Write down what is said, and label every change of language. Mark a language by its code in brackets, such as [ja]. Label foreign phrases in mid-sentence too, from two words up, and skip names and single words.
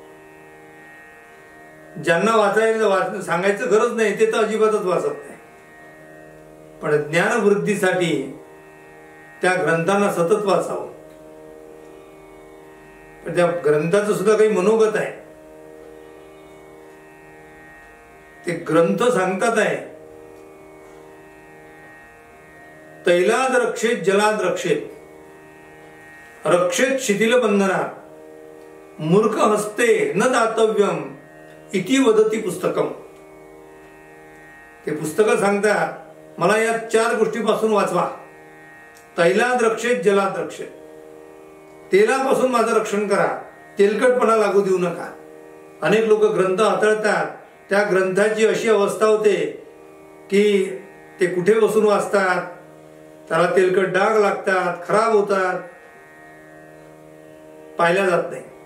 [mr] ज्यांना वाचायला सांगायचं गरज नाही ते तर अजिबातच वाचत नाही. पण ज्ञानवृद्धीसाठी त्या ग्रंथांना सतत वाचावं. पण त्या ग्रंथाचं सुद्धा काही मनोगत आहे. ते ग्रंथ सांगतात आहे, [sa] तैलाद रक्षेत जलाद रक्षेत रक्षेत शिथिल बंधनात मूर्ख हस्ते न दातव्यम इति वदती पुस्तकम. [mr] ते पुस्तकं सांगतात मला या 4 गोष्टीपासून वाचवा. [sa] तैलाद रक्षेत जलाद रक्षेत. [mr] तेलापासून माझं रक्षण करा, तेलकटपणा लागू देऊ नका. अनेक लोक ग्रंथ हाताळतात, त्या ग्रंथाची अशी अवस्था होते की ते कुठे बसून वाचतात, त्याला तेलकट डाग लागतात, खराब होतात, पाहिल्या जात नाही.